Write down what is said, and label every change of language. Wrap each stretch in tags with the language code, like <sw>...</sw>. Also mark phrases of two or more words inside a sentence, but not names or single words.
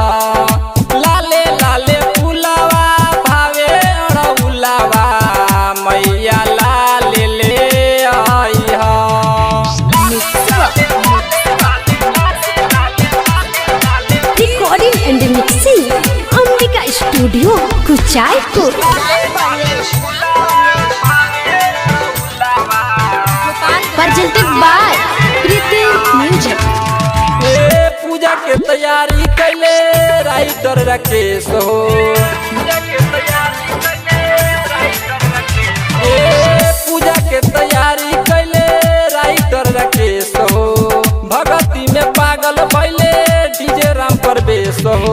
<bho>लाले लाले फूलावा भावे अड़ौलावा, मैया लाले ले आइया।</bho> <en>Recording and mixing Ambika Studio, Kuchaipur. Presented by Kriti Music.</en> <bho>पूजा के तैयारी कैले राइटर राकेश हो। पूजा के तैयारी कैले राइटर राकेश हो। भगती में पागल भैले डीजे राम परवेश हो।</bho>